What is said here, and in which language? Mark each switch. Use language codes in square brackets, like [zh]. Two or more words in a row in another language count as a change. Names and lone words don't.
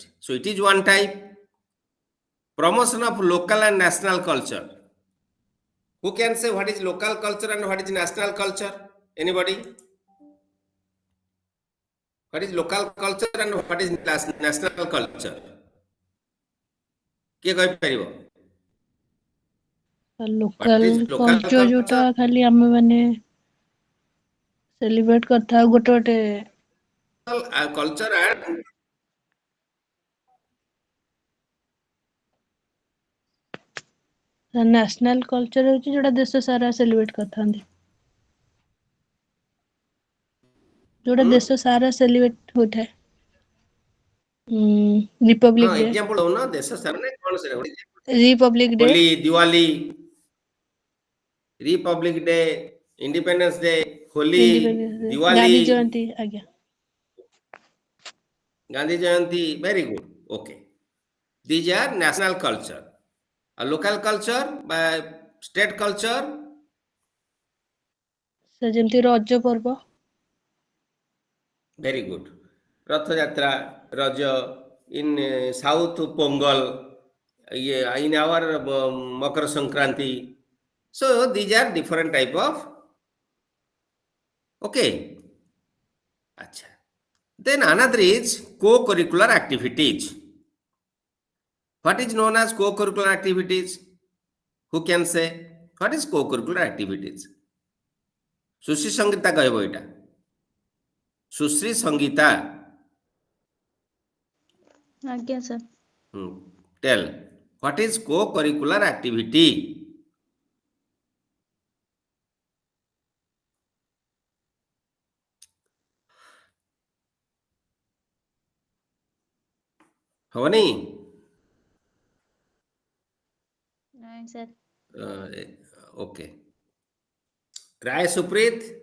[en] So it is one type. Promotion of local and national culture. Who can say what is local culture and what is national culture? Anybody? What is local culture and what is national culture? [or] କିଏ କହିପାରିବ? [en] What ଲୋକାଲ is local [or] କଲଚର ଯୋଉଟା [en] culture? [or] ଖାଲି ଆମେ ମାନେ ସେଲିବ୍ରେଟ କରିଥାଉ ଗୋଟେ ଗୋଟେ [en] Culture and national culture [or] ହଉଛି ଯୋଉଟା ଦେଶ ସାରା ସେଲିବ୍ରେଟ କରିଥାନ୍ତି, ଯୋଉଟା ଦେଶ ସାରା ସେଲିବ୍ରେଟ ହୋଇଥାଏ। ହଁ ରିପବ୍ଲିକ ଡେ, ଏକ୍ସାମ୍ପଲ ଦଉନ ଦେଶ ସାରା ନାଇଁ କଣ ସେଟା ରିପବ୍ଲିକ ଡେ, ହୋଲି, ଦିୱାଲି, ରିପବ୍ଲିକ ଡେ, ଇଣ୍ଡିପେଣ୍ଡେନ୍ସ ଡେ, ହୋଲି, ଇଣ୍ଡିପେଣ୍ଡେନ୍ସ ଡେ, ଦିୱାଲି, ଗାନ୍ଧୀ ଜୟନ୍ତୀ, ଆଜ୍ଞା। [en] Gandhi Jayanti, very good. Okay. These are national culture. A local culture by state culture, [or] ସେ ଯେମିତି ରଜ ପର୍ବ, [en] very good. Rath Yatra, Raja, in South Pongal, in our Makar Sankranti. So these are different type of, okay. Acha. Then another is co-curricular activities. What is known as co-curricular activities? Who can say? What is co-curricular activities? [or] ସୁଶ୍ରୀ ସଙ୍ଗୀତା କହିବ ଏଇଟା। ସୁଶ୍ରୀ ସଙ୍ଗୀତା, ଆଜ୍ଞା ସାର୍। [en] tell what is co-curricular activity? [or] ହବନି? ନାଇଁ ସାର୍। ଓକେ, ରାୟ ସୁପ୍ରୀତ।